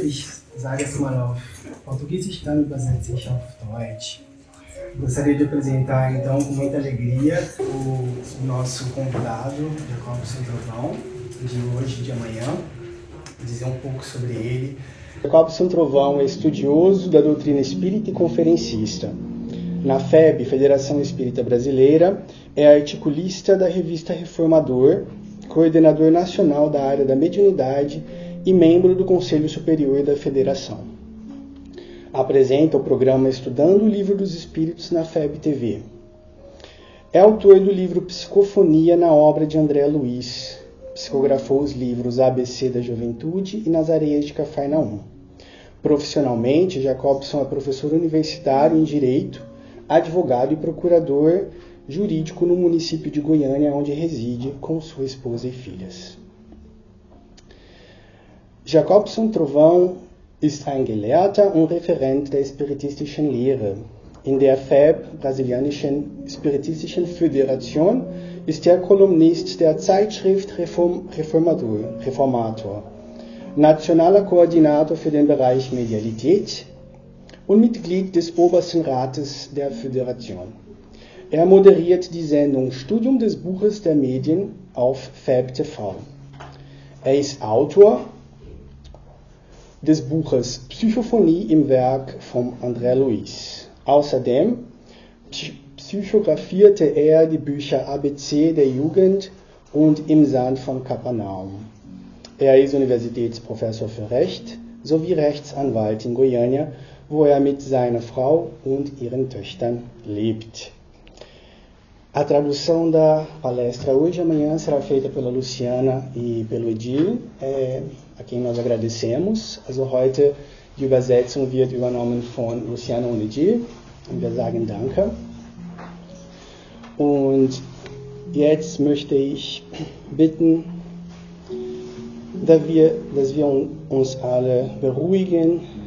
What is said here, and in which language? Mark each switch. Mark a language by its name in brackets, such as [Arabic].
[German] Ich sage es mal auf Português, dann übersetze ich auf Deutsch. [Portuguese] Gostaria de apresentar, então, com muita alegria, o nosso convidado, Jacobson Trovão, de hoje e de amanhã, dizer um pouco sobre ele. Jacobson Trovão é estudioso da doutrina espírita e conferencista. Na FEB, Federação Espírita Brasileira, é articulista da revista Reformador, coordenador nacional da área da mediunidade e membro do Conselho Superior da Federação. Apresenta o programa Estudando o Livro dos Espíritos na FEB TV. É autor do livro Psicofonia na obra de André Luiz. Psicografou os livros ABC da Juventude e Nas Areias de Cafarnaum. Profissionalmente, Jacobson é professor universitário em Direito, advogado e procurador jurídico no município de Goiânia, onde reside com sua esposa e filhas. [German] Jacobson Trovão ist ein Gelehrter und Referent der spiritistischen Lehre. In der FEB, Brasilianischen Spiritistischen Föderation, ist er Kolumnist der Zeitschrift Reformator, nationaler Koordinator für den Bereich Medialität und Mitglied des Obersten Rates der Föderation. Er moderiert die Sendung Studium des Buches der Medien auf FEB TV. Er ist Autor des Buches Psychophonie im Werk von André Luiz. Außerdem psychografierte er die Bücher ABC der Jugend und Im Sand von Kapernaum. Er ist Universitätsprofessor für Recht sowie Rechtsanwalt in Goiânia, wo er mit seiner Frau und ihren Töchtern lebt. [Portuguese] A tradução da palestra hoje e amanhã será feita pela Luciana e pelo Edil, a quem nós agradecemos. [German] Also heute die Übersetzung wird übernommen von Luciana und Edil und wir sagen Danke. Und jetzt möchte ich bitten, dass wir uns alle beruhigen.